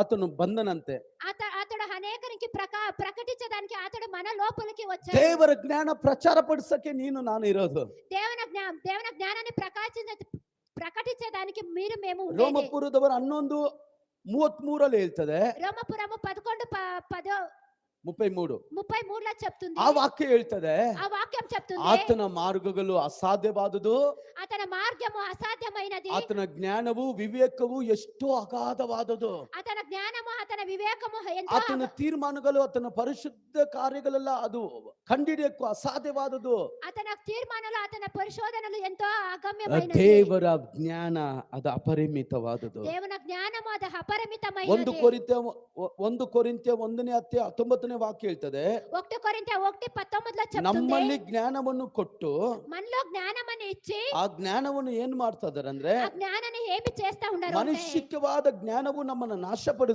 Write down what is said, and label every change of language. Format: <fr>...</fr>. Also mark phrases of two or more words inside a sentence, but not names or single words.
<te>అతను బంధనంతే. అతడు అనేకరికి ప్రకటించడానికి అతడు మన లోపలికి వచ్చాడు.</te> <kn>ದೇವರ ಜ್ಞಾನ ಪ್ರಚಾರಪಡಿಸಕ್ಕೆ ನೀನು ನಾನು ಇರೋದು.</kn> <te>దేవుని జ్ఞానాన్ని ప్రకటించడానికి మేము ఉండేది.</te> <kn>ರೋಮಪುರದವರು 11:33 ಹೇಳ್ತದೆ.</kn> <te>రోమపురము 11:10 33 చెప్తుంది. ఆ వాక్యం ಹೇಳ್ತದೆ. ఆ వాక్యం చెప్తుంది,</te> <kn>ಆತನ ಮಾರ್ಗಗಳು ಅಸಾಧ್ಯವಾದುದು,</kn> <te>అతని మార్గము అసాధ్యమైనది,</te> <kn>ಆತನ ಜ್ಞಾನವು ವಿವೇಕವು ಎಷ್ಟೋ ಅಗಾಧವಾದುದು,</kn> <te>అతని జ్ఞానము అతని వివేకము ఎంతో,</te> <kn>ಆತನ ತೀರ್ಮಾನಗಳು ಆತನ ಪರಿಶುದ್ಧ ಕಾರ್ಯಗಳೆಲ್ಲ ಅದು ಕಂಡಿಡಿಯಕ್ಕೂ ಅಸಾಧ್ಯವಾದುದು.</kn> <te>అతని తీర్మానాలు అతని పరిశోధనలు ఎంతో అగమ్యమైనవి.</te> <kn>ದೇವರ ಜ್ಞಾನ ಅದು ಅಪರಿಮಿತವಾದುದು.</kn> <te>దేవుని జ్ఞానము అది అపరిమితమైనది.</te> <kn>1 ಕೊರಿಂಥ್ಯ 1:19 ವಾಕ್ಯ ಹೇಳ್ತದೆ,</kn> <te>1 కొరింథీ 1:19 చెప్తుంది,</te> <kn>ನಮ್ಮಲ್ಲಿ ಜ್ಞಾನವನ್ನು ಕೊಟ್ಟು</kn> <te>మనలో జ్ఞానమని ఇచ్చి</te> <kn>ಆ ಜ್ಞಾನವನ್ನು ಏನ್ ಮಾಡ್ತಾ ಇದಾರೆ ಅಂದ್ರೆ</kn> <te>ఆ జ్ఞానాన్ని ఏమి చేస్తా ఉన్నారు అంటే</te> <kn>ಮನುಷ್ಯಕವಾದ ಜ್ಞಾನವು ನಮ್ಮನ್ನು ನಾಶಪಡಿಸಿ</kn>